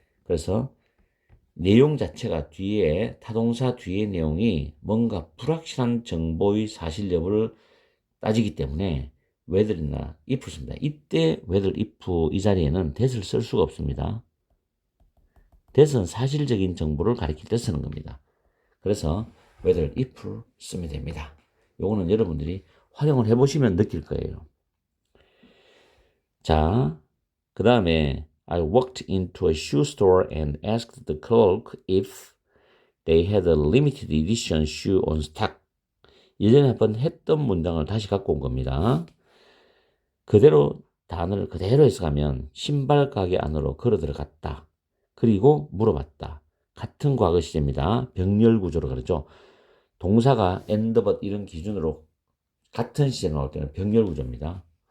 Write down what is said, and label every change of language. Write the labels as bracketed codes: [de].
[ko] 그래서 내용 자체가 뒤에, 타동사 뒤의 내용이 뭔가 불확실한 정보의 사실 여부를 따지기 때문에 whether이나 if를 씁니다. 이때 whether, if 이 자리에는 that을 쓸 수가 없습니다. that은 사실적인 정보를 가리킬 때 쓰는 겁니다. 그래서 whether, if를 쓰면 됩니다. 요거는 여러분들이 활용을 해보시면 느낄 거예요. 자, 그 다음에 [en] I walked into a shoe store and asked the clerk if they had a limited edition shoe on stock. [ko] 예전에 한번 했던 문장을 다시 갖고 온 겁니다. 그대로 단어를 그대로 해석하면 신발 가게 안으로 걸어 들어갔다. 그리고 물어봤다. 같은 과거 시제입니다. 병렬 구조로 그러죠. 동사가 and but 이런 기준으로 같은 시제 나올 때는 병렬 구조입니다.